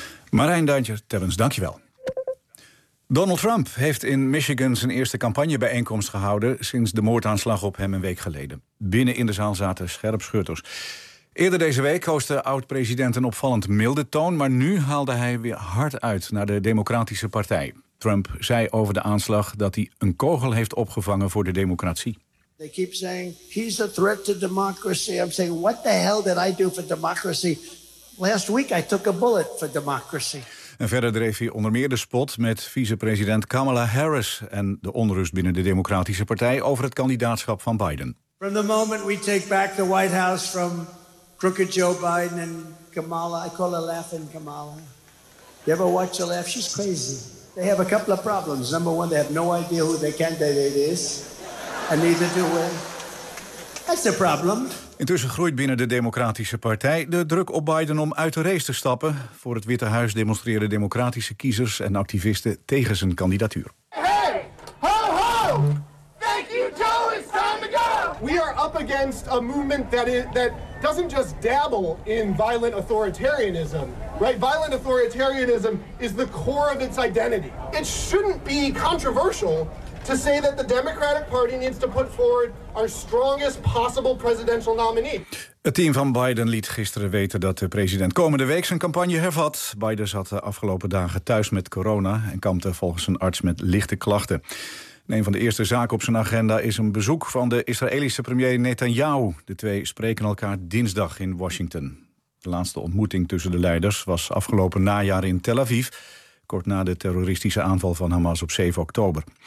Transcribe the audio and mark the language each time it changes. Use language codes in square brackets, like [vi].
[nl] Marijn Duintje-Tebbens, dankjewel. Donald Trump heeft in Michigan zijn eerste campagnebijeenkomst gehouden sinds de moordaanslag op hem 1 week geleden. Binnen in de zaal zaten scherpschutters. Eerder deze week koos de oud-president een opvallend milde toon, maar nu haalde hij weer hard uit naar de Democratische Partij. Trump zei over de aanslag dat hij een kogel heeft opgevangen voor de democratie. [en] They keep saying he's a threat to democracy. I'm saying, what the hell did I do for democracy? Last week I took a bullet for democracy. [nl] En verder dreef hij onder meer de spot met vicepresident Kamala Harris en de onrust binnen de Democratische Partij over het kandidaatschap van Biden. [en] From the moment we take back the White House from crooked Joe Biden and Kamala, I call her laughing Kamala. You ever watch her laugh? She's crazy. They have a couple of problems. Number one, they have no idea who their candidate is, and neither do we. That's the problem. [nl] Intussen groeit binnen de Democratische Partij de druk op Biden om uit de race te stappen. Voor het Witte Huis demonstreren democratische kiezers en activisten tegen zijn kandidatuur. [en] Hey, ho, ho! Thank you, Joe. It's time to go. We are up against a movement that is that doesn't just dabble in violent authoritarianism, right? Violent authoritarianism is the core of its identity. It shouldn't be controversial to say that the Democratic Party needs to put forward our strongest possible presidential nominee. [nl] Het team van Biden liet gisteren weten dat de president komende week zijn campagne hervat. Biden zat de afgelopen dagen thuis met corona en kampte volgens een arts met lichte klachten. En een van de eerste zaken op zijn agenda is een bezoek van de Israëlische premier Netanyahu. De twee spreken elkaar dinsdag in Washington. De laatste ontmoeting tussen de leiders was afgelopen najaar in Tel Aviv, kort na de terroristische aanval van Hamas op 7 oktober.